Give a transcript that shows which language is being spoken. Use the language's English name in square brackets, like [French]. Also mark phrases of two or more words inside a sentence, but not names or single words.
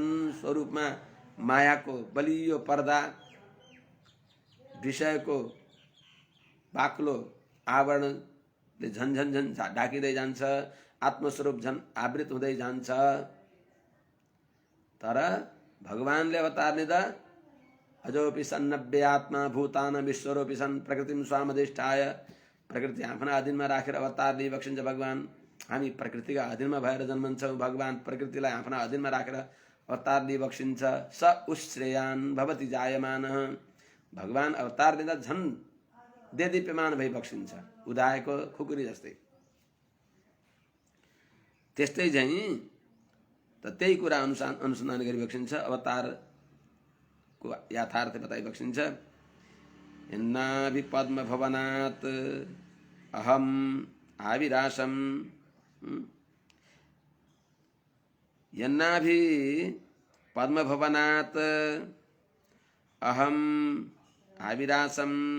[Nepali] स्वरूपमा मायाको बलियो पर्दा, विषयको बाक्लो आवरणले झन ढाकिँदै जान्छ, आत्मस्वरूप झन आवृत हुँदै जान्छ। तर भगवानले अवतार लिँदा [Sanskrit] अजोपि सन्नव्य आत्मा भूतान विश्वरोपि सन् प्रकृतिम स्वामधिष्ठाय, [Nepali] प्रकृति आफ्ना अधीनमा राखेर अवतार लिइबक्सिन्छ भगवान। हामी प्रकृतिका अधीनमा भएर जन्मन्छौँ, भगवान प्रकृतिलाई आफ्ना अधीनमा राखेर अवतार लिइबक्सिन्छ। [Sanskrit] स उश्रेयान भवति जायमानः, [Nepali] भगवान अवतार लिँदा झन् देदीप्यमान भइबक्सिन्छ, उदाएको खुकुरी जस्तै। त्यस्तै चाहिँ त त्यही कुरा अनुसन्धान गरिबक्सिन्छ, अवतारको यथार्थ बताइबक्सिन्छ। [Sanskrit] यन्नाभि पद्मभवनात् अहम आविरासम, यन्नाभि पद्मभवनात् अहम आविरासम